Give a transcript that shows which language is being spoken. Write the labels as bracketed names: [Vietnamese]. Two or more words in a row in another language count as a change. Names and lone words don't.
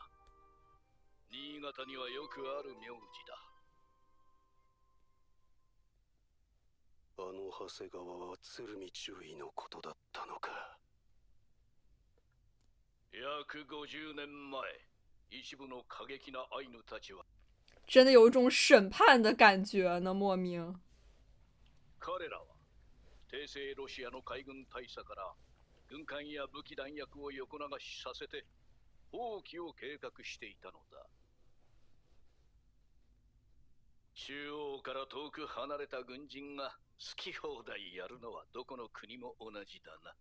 [Japanese] 新潟にはよくある名字だ。あの長谷川は鶴見中尉のことだったのか。約50年前、一部の過激なアイヌたちは [Chinese] 真的有一种审判的感觉呢，莫名。 [Japanese] 彼らは帝政ロシアの海軍大佐から軍艦や武器弾薬を横流しさせて放棄を計画していたのだ。中央から遠く離れた軍人が好き放題やるのはどこの国も同じだな。